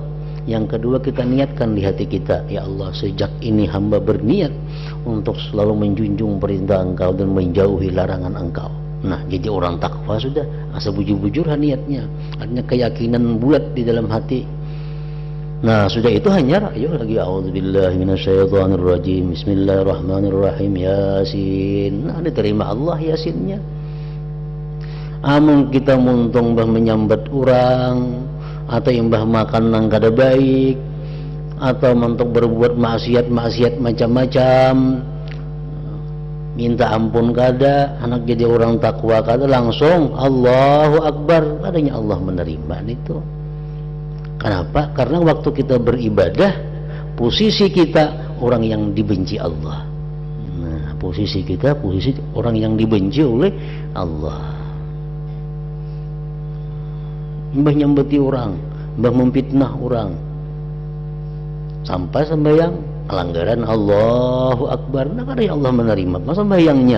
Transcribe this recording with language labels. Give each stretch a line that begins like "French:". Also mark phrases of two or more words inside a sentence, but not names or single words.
Indonesian: Yang kedua, kita niatkan di hati kita,
Arabic: يا الله,
Indonesian: sejak ini hamba berniat untuk selalu menjunjung perintah Engkau dan menjauhi larangan Engkau.
Banjar: Nah, jadi orang takwa sudah, asa bujur-bujur niatnya, artinya keyakinan bulat di dalam hati.
Indonesian: Nah, sudah itu hanya ayo lagi
Arabic: أعوذ بالله من الشيطان الرجيم، بسم الله الرحمن الرحيم,
Indonesian: Yasin.
Banjar: Nah, diterima Allah Yasinnya. Amun kita muntung bah menyambat orang, atau yang bah makan nang kada baik, atau mentok berbuat maksiat macam-macam, minta ampun kada, anak jadi orang takwa kada, langsung
Arabic: الله أكبر,
Indonesian: adanya Allah menerima itu. Kenapa? Karena waktu kita beribadah, posisi kita orang yang dibenci Allah. Nah, posisi kita posisi orang yang dibenci oleh Allah.
Banjar: Mbah nyambeti orang, mbah memfitnah orang, sampai sembahyang pelanggaran
Arabic: الله أكبر,
Banjar: nah kada Allah menerima masa sembahyangnya.